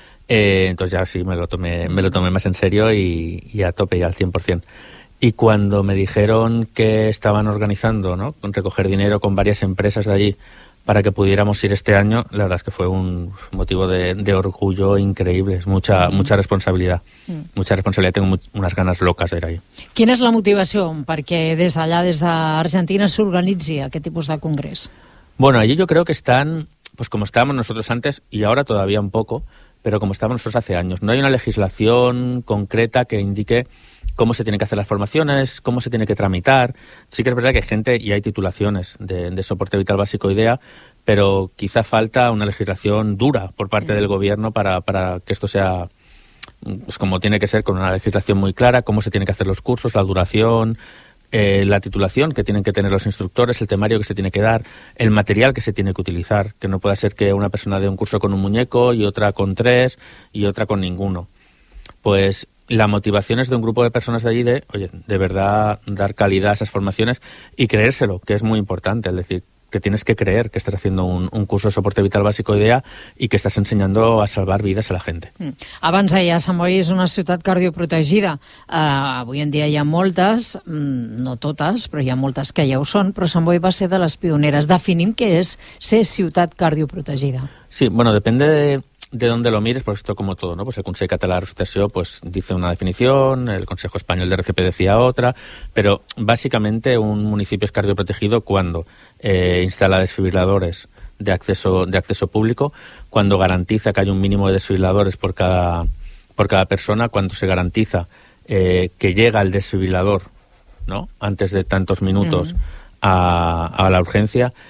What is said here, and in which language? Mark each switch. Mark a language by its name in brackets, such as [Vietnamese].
[Spanish] Entonces ya sí, me lo tomé más en serio y a tope, ya al 100%. Y cuando me dijeron que estaban organizando, ¿no?, recoger dinero con varias empresas de allí para que pudiéramos ir este año, la verdad es que fue un motivo de orgullo increíble. Es mucha, mucha responsabilidad. Mucha responsabilidad. Tengo unas ganas locas de ir ahí. [Catalan] ¿Quina és la motivació perquè des d'allà, des d'Argentina, s'organitzi aquest tipus de congrés? [Spanish] Bueno, allí yo creo que están, pues como estábamos nosotros antes y ahora todavía un poco, pero como estábamos nosotros hace años. No hay una legislación concreta que indique cómo se tienen que hacer las formaciones, cómo se tiene que tramitar. Sí que es verdad que hay gente y hay titulaciones de soporte vital básico IDEA, pero quizá falta una legislación dura por parte del gobierno para que esto sea pues como tiene que ser, con una legislación muy clara, cómo se tienen que hacer los cursos, la duración, la titulación que tienen que tener los instructores, el temario que se tiene que dar, el material que se tiene que utilizar, que no pueda ser que una persona dé un curso con un muñeco y otra con tres y otra con ninguno. Pues la motivación es de un grupo de personas de allí de, oye, de verdad dar calidad a esas formaciones y creérselo, que es muy importante. Es decir, que tienes que creer que estás haciendo un curso de soporte vital básico IDEA y que estás enseñando a salvar vidas a la gente. [Catalan] Abans deia, Sant Boi és una ciutat cardioprotegida. Avui en dia hi ha moltes, no totes, però hi ha moltes que ja ho són, però Sant Boi va ser de les pioneres. Definim què és ser ciutat cardioprotegida. [Spanish] Sí, bueno, [Catalan] depèn [Spanish] de dónde lo mires, pues esto como todo, ¿no? Pues el Consejo Català de Resucitación pues dice una definición, el Consejo Español de RCP decía otra, pero básicamente un municipio es cardioprotegido cuando instala desfibriladores de acceso público, cuando garantiza que hay un mínimo de desfibriladores por cada persona, cuando se garantiza que llega el desfibrilador, ¿no?, antes de tantos minutos a la urgencia.